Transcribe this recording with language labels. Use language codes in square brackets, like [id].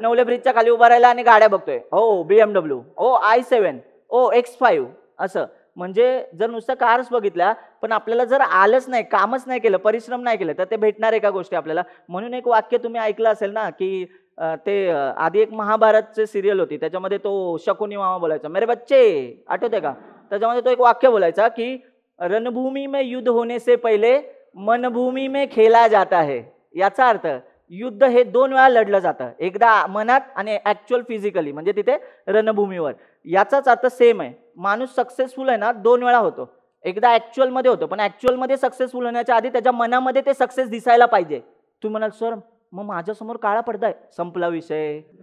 [mr] नवले ब्रिजच्या खाली उभा राहिला आणि गाड्या बघतोय, हो BMW, ओ i7, ओ X5, असं. म्हणजे जर नुसतं कार्स बघितल्या पण आपल्याला जर आलंच नाही, कामच नाही केलं, परिश्रम नाही केलं, तर ते भेटणार आहे का गोष्टी आपल्याला? म्हणून एक वाक्य तुम्ही ऐकलं असेल ना, की आधी एक महाभारतची सिरियल होती, त्याच्यामध्ये तो शकुनी मामा बोलायचा, [hi] मेरे बच्चे, [mr] आठवते का? त्याच्यामध्ये तो एक वाक्य बोलायचा की [hi] रणभूमी में युद्ध होने से पहिले मनभूमी में खेला जाता है. [mr] याचा अर्थ युद्ध हे 2 वेळा लढलं जातं, एकदा मनात आणि ऍक्च्युअल फिजिकली, म्हणजे तिथे रणभूमीवर. याचाच अर्थ सेम आहे. माणूस सक्सेसफुल आहे ना 2 वेळा होतो. एकदा ऍक्च्युअल मध्ये होतो, पण ऍक्च्युअल मध्ये सक्सेसफुल होण्याच्या आधी त्याच्या मनामध्ये ते सक्सेस दिसायला पाहिजे. तुम्ही म्हणाल सर मग माझ्यासमोर काळा पडदा आहे, संपला विषय.